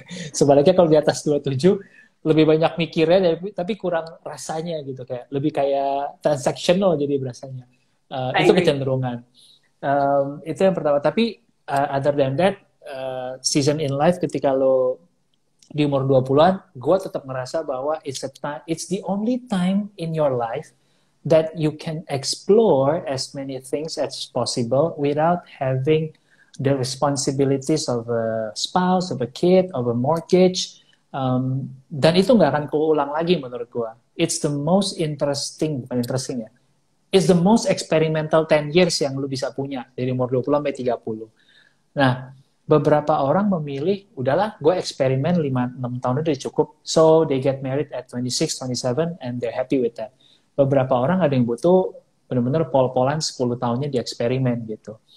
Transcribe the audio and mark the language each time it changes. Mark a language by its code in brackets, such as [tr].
[id] Sebaliknya kalau di atas 27 lebih banyak mikirnya tapi kurang rasanya gitu, kayak lebih kayak transactional jadi berasanya. Itu kecenderungan. Itu yang pertama. [en] Tapi other than that, season in life [id] ketika lo di umur 20-an, gue tetap ngerasa bahwa [en] it's the only time in your life that you can explore as many things as possible without having the responsibilities of a spouse, of a kid, of a mortgage. [id] Dan itu nggak akan keulang lagi menurut gue. [en] It's the most interesting, [id] bukan interesting ya. [en] It's the most experimental 10 years [id] yang lu bisa punya dari umur 20 sampai 30. Nah, beberapa orang memilih, udahlah, gue eksperimen 5-6 tahun udah cukup. [en] So, they get married at 26, 27, and they're happy with that. [id] Beberapa orang ada yang butuh benar-benar pol-polan 10 tahunnya di eksperimen gitu.